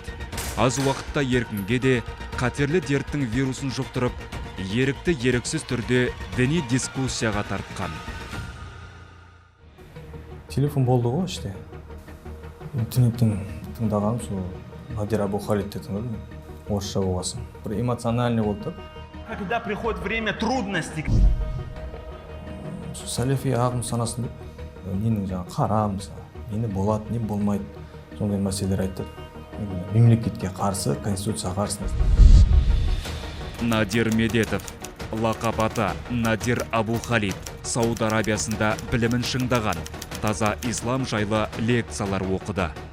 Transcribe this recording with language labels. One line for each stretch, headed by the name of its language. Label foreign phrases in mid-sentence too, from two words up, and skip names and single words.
Kazakh: Аз уақытта еркінге де қатерлі дерттің вирусын жұқтырып, ерікті еріксіз түрде діни дискуссияға тартқан. Телефон болды ғой іште. Интернеттен тыңдағаным сол Надир Абу Халид деді, орысша болғасын. Бір эмоциональный болды.
Russian: Когда приходит время трудностей.
Kazakh: Сәлефи ағым санасын деп, ненің жаңа қарам, нені болады, не болмайды, сондай мәселелер айтты. Мемлекетке қарсы, конституцияға қарсы. Надир Медетов, лақап аты Надир Абу Халид, Сауд Арабиясында білімін шыңдаған, таза ислам жайлы лекциялар оқыды.